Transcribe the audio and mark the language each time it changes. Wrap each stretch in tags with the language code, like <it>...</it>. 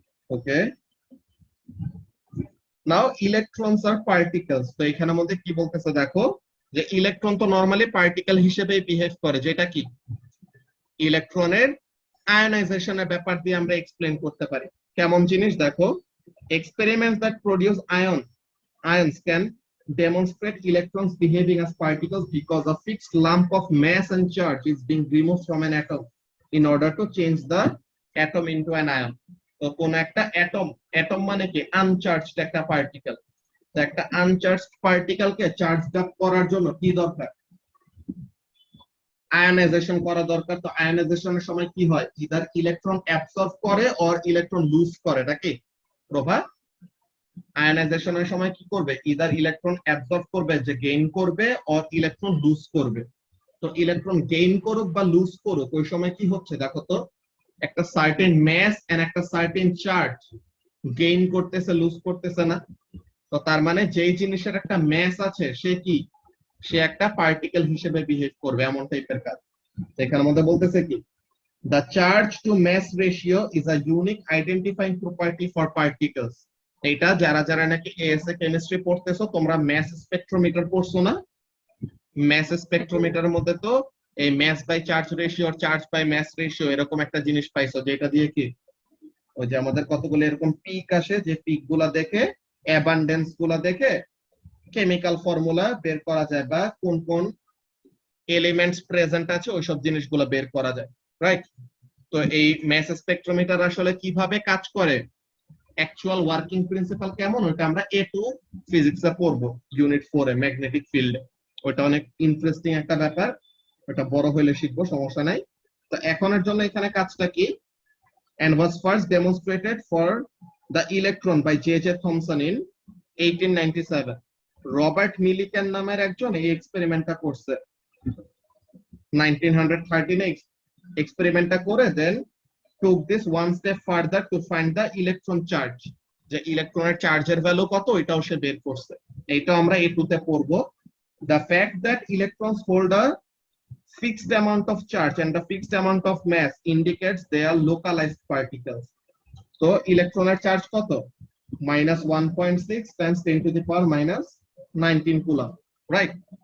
<en>Okay, now electrons আর particles.</en> <bn>তো এখানের মধ্যে কি বলতেছে দেখো, যে ইলেকট্রন তো নরমালি পার্টিকেল হিসেবে বিহেভ করে, যেটা কি ইলেকট্রনের আয়নাইজেশনের ব্যাপার দিয়ে আমরা এক্সপ্লেন করতে পারি। কেমন জিনিস দেখো,</bn> <en>experiments that produce ions can demonstrate electrons behaving as particles because a fixed lump of mass and charge is being removed from an atom in order to change the atom into an ion.</en> <bn>তো কোন একটা atom মানে কি uncharged একটা particle. তো একটা uncharged পার্টিকেলকে charged up করার জন্য কি দরকার? আয়নাইজেশন করা দরকার। তো আয়নাইজেশনের সময় কি হয়? ইদার ইলেকট্রন অ্যাবসর্ব করে অর ইলেকট্রন লুজ করে, নাকি প্রভা? আয়নাইজেশনের সময় কি করবে? ইদার ইলেকট্রন অ্যাবসর্ব করবে, যে গেইন করবে, অর ইলেকট্রন লুজ করবে। তো ইলেকট্রন গেইন করুক বা লুজ করুক, ওই সময় কি হচ্ছে দেখো তো, একটা সার্টেন ম্যাস এন্ড একটা সার্টেন চার্জ গেইন করতেছে, লুজ করতেছে না? তো তার মানে যেই জিনিসের একটা ম্যাস আছে সে কি, সে একটা পার্টিকেল হিসেবে বিহেভ করবে, এমন টাইপের কাজ। এখানে মধ্যে বলতেছে কি,</bn> <en>the charge to mass ratio is a unique identifying property for particles.</en> <bn>এটা যারা যারা নাকি এএসএ কেমিস্ট্রি পড়তেছো, তোমরা ম্যাস স্পেকট্রোমিটার পড়ছো না? ম্যাস স্পেকট্রোমিটারের মধ্যে তো এই mass by charge ratio, charge by mass ratio এরকম একটা জিনিস পাইছো, যেটা দিয়ে কি ওই যে আমাদের কতগুলো এরকম পিক আসে, যে পিক গুলা দেখে, অ্যাবান্ডেন্স গুলা দেখে কেমিক্যাল ফর্মুলা বের করা যায়, বা কোন কোন এলিমেন্টস প্রেজেন্ট আছে ওইসব জিনিসগুলো বের করা যায়, রাইট? তো এই ম্যাস স্পেকট্রোমিটার আসলে কিভাবে কাজ করে, অ্যাকচুয়াল ওয়ার্কিং প্রিন্সিপাল কেমন, ওটা আমরা A2 ফিজিক্সে পড়বো, ইউনিট 4 এ ম্যাগনেটিক ফিল্ডে। ওটা অনেক ইন্টারেস্টিং একটা ব্যাপার, ওটা বড় হইলে শিখবো, সমস্যা নাই। তো এখনের জন্য এখানে কাজটা কি,</bn> <en>and was first demonstrated for the electron by J.J. Thomson in 1897.</en> <bn>Robert Millikan নামের একজন এই এক্সপেরিমেন্টটা করছে 1913 এক্সপেরিমেন্টটা করে, দেন</bn> <en>took this one step further to find the electron charge,</en> <bn>যে ইলেকট্রনের চার্জের ভ্যালু কত এটাও সে বের করছে। এইটা আমরা A2 তে পড়বো।</bn> <en>The fact that electrons hold a fixed amount of charge and a fixed amount of mass indicates they are localized particles.</en> <bn>তো ইলেকট্রনের চার্জ কত?</bn> <en>-1.6 times 10 to the power -19 coulomb, right?</en>